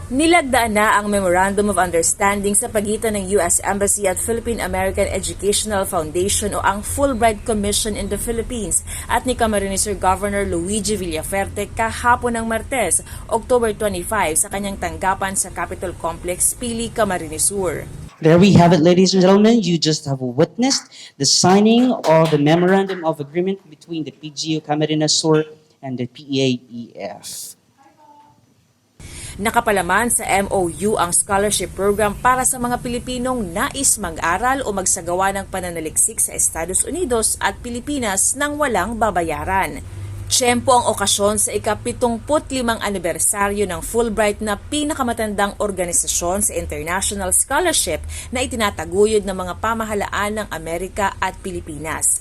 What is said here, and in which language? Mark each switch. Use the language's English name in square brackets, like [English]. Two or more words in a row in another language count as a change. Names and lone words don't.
[Filipino] Nilagdaan na ang Memorandum of Understanding sa pagitan ng U.S. Embassy at Philippine-American Educational Foundation o ang Fulbright Commission in the Philippines at ni Camarines Sur Governor Luigi Villaferte kahapon ng Martes, October 25 sa kanyang tanggapan sa Capitol Complex, Pili, Camarines Sur. [English] There we have it, ladies and gentlemen. You just have witnessed the signing of the Memorandum of Agreement between the PGU Camarines Sur and the PAEF. [Filipino] Nakapalaman sa MOU ang scholarship program para sa mga Pilipinong nais mag-aral o magsagawa ng pananaliksik sa Estados Unidos at Pilipinas nang walang babayaran. Tiyempo ang okasyon sa ika-75 anibersaryo ng Fulbright na pinakamatandang organisasyon sa [English] international scholarship [Filipino] na itinataguyod ng mga pamahalaan ng Amerika at Pilipinas.